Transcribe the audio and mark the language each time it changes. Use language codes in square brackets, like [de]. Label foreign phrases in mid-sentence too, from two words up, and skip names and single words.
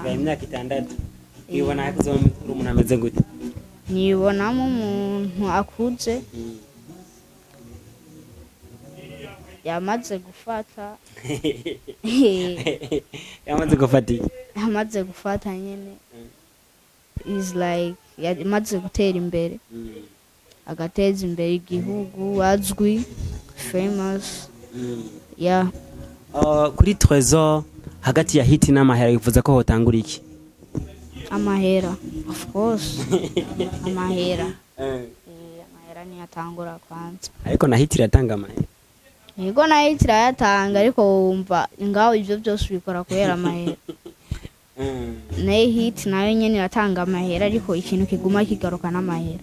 [rn] imyaka 6 wibona yakuzoma umuntu ameze gute nibonamo umuntu akuze yamaze gufata yamaze gufata nyene [en] is like [rn] yamaze gutera imbere agateza imbere igihugu azwi famous kuri Trezor hagati ya hit n'amahera yifuza ko hotangura iki amahera [en] of course [rn] amahera ni atangura kwanza ariko na hit iratanga amahera yego na hit irayatanga ariko wumva ngaho ivyo byose bikora kubera amahera na hit nayo nyene iratanga amahera ariko ikintu kiguma kigaruka n'amahera